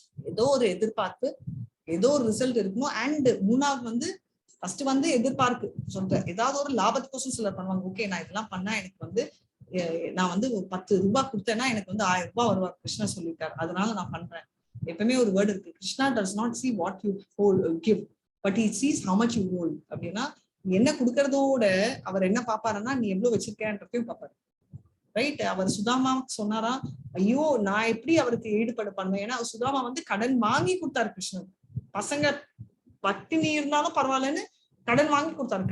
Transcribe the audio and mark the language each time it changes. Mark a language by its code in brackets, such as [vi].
[ta] ஏதோ ஒரு எதிர்பார்ப்பு, ஏதோ ஒரு ரிசல்ட் இருக்கணும். அண்ட் மூணாவது வந்து ஃபர்ஸ்ட் வந்து எதிர்பார்ப்பு சொல்றேன். ஏதாவது ஒரு லாபத்துக்கோசம் சிலர் பண்ணுவாங்க. ஓகே, நான் இதெல்லாம் பண்ணா எனக்கு வந்து நான் வந்து 10 ரூபாய் கொடுத்தேன்னா எனக்கு வந்து 1000 ரூபாய் வருவார் கிருஷ்ணா சொல்லியிருக்காரு, அதனால நான் பண்றேன். எப்பவுமே ஒரு வேர்டு இருக்கு, [en] Krishna does not see what you give but he sees how much you hold. [ta] அப்படின்னா என்ன கொடுக்கறதோட அவர் என்ன பாப்பாருன்னா நீ எவ்வளவு வச்சிருக்கேன்றதையும் பாப்பாரு, ரைட்? அவர் சுதாமா சொன்னாரா, ஐயோ நான் எப்படி அவருக்கு ஈடுபாடு பண்ணுவேன்? ஏன்னா சுதாமா வந்து கடன் வாங்கி கொடுத்தாரு கிருஷ்ணன். பசங்க பட்டினி இருந்தாலும் பரவாயில்லன்னு கடன் வாங்கி கொடுத்தாரு.